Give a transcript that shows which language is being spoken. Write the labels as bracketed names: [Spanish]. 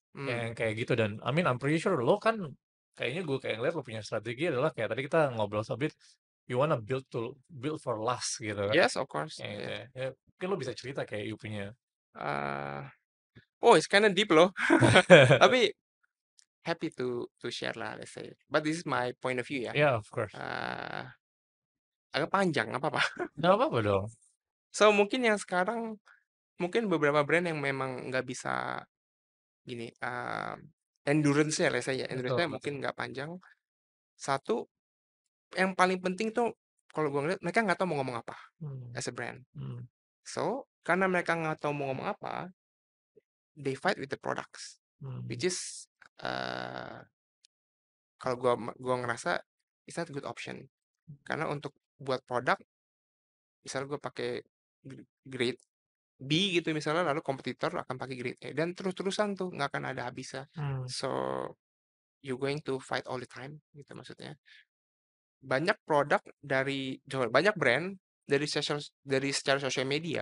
[Indonesian] yang kayak gitu dan I mean I'm pretty sure lo kan kayaknya gue kayak ngeliat lo punya strategi adalah kayak tadi kita ngobrol sebit you wanna build for last gitu kan. [English] Yes, of course. [Indonesian] Kayak gitu [English] Yes. [Indonesian] ya. Ya, mungkin lo bisa cerita kayak you punya [English] Uh, oh, it's kinda deep loh. Tapi happy to share lah, let's say. But this is my point of view ya. Yeah, of course. [Indonesian] Uh, agak panjang, nggak apa-apa. Nggak apa-apa dong. So, mungkin yang sekarang, mungkin beberapa brand yang memang nggak bisa gini, endurance-nya let's say ya, endurance-nya betul. mungkin nggak panjang. Satu, yang paling penting tuh kalau gue ngeliat mereka nggak tahu mau ngomong apa Hmm, [English] as a brand. hmm, [Indonesian] So, karena mereka nggak tahu mau ngomong apa, they fight with the products, hmm, [English] which is kalau gua ngerasa it's not a good option. [Indonesian] Karena untuk buat produk, misalnya gua pakai grade B gitu misalnya, lalu kompetitor akan pakai grade A dan terus-terusan tuh nggak akan ada habisnya. hmm, [English] So, you going to fight all the time gitu maksudnya. [Indonesian] Banyak produk banyak brand dari secara sosial media.